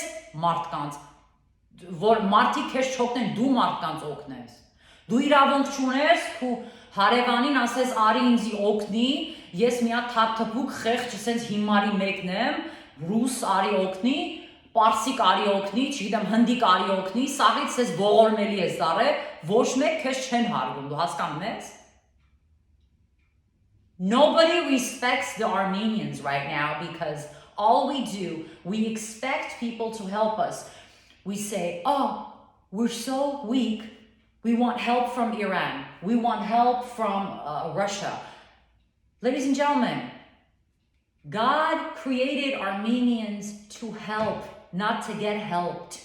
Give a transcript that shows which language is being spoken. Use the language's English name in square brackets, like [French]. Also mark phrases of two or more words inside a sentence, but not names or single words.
[Armenian] մարդկանց, որ մարդիկ քեզ չօգնեն, դու մարդկանց օգնես։ Դու իրավունք չունես ու հարևանին ասես արի ինձի օգնի, ես մի հատ թափթփուկ խեղճ ասես հիմարի մեկն եմ, ռուս արի օգնի, պարսիկ արի օգնի, չգիտեմ հնդիկ արի օգնի, սաղից ես ողորմելի ես դարել, ոչ մեկ քեզ չեն հարգում, դու հասկանում ես։ [English] Nobody respects the Armenians right now because all we do, we expect people to help us. We say, oh, we're so weak. We want help from Iran. We want help from Russia. Ladies and gentlemen, God created Armenians to help, not to get helped.